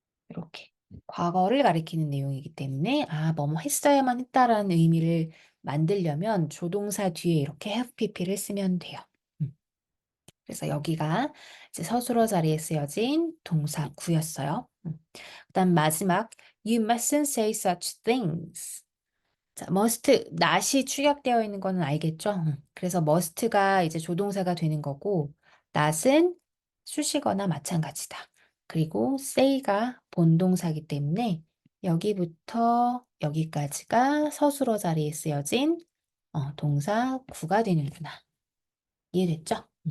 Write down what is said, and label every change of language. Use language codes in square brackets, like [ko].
[ko] 이렇게 과거를 가리키는 내용이기 때문에 뭐뭐 했어야만 했다라는 의미를 만들려면 조동사 뒤에 이렇게 [en] have pp [ko] 를 쓰면 돼요. 음. 그래서 여기가 이제 서술어 자리에 쓰여진 동사 구였어요. 그다음 마지막 [en] You mustn't say such things. [ko] 자, must, not이 축약되어 있는 거는 알겠죠? 그래서 must가 이제 조동사가 되는 거고, not은 수식어나 마찬가지다. 그리고 say가 본동사기 때문에 여기부터 여기까지가 서술어 자리에 쓰여진 동사 구가 되는구나. 이해됐죠?